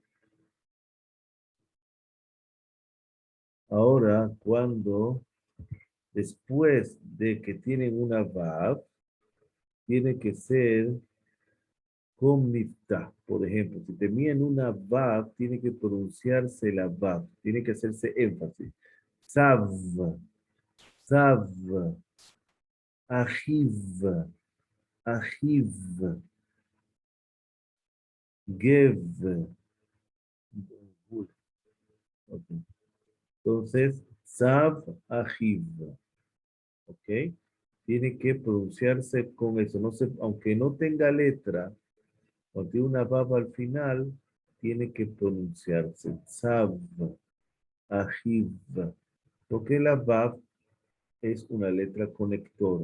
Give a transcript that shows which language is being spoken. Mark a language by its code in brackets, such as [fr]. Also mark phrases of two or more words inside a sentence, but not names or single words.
[es] Ahora, cuando después de que tienen una Vav, tiene que ser con miftah. Por ejemplo, si termina una vav, tiene que pronunciarse la vav, tiene que hacerse énfasis. [he] Sav, sav, ajiv, ajiv, gev. [es] Ok. Entonces, [he] sav, ajiv. [es] ¿Ok? Tiene que pronunciarse con eso. No se, aunque no tenga letra, cuando tiene una baba al final, tiene que pronunciarse. [he] Sav, ajiv. [es] Porque la bab es una letra conectora.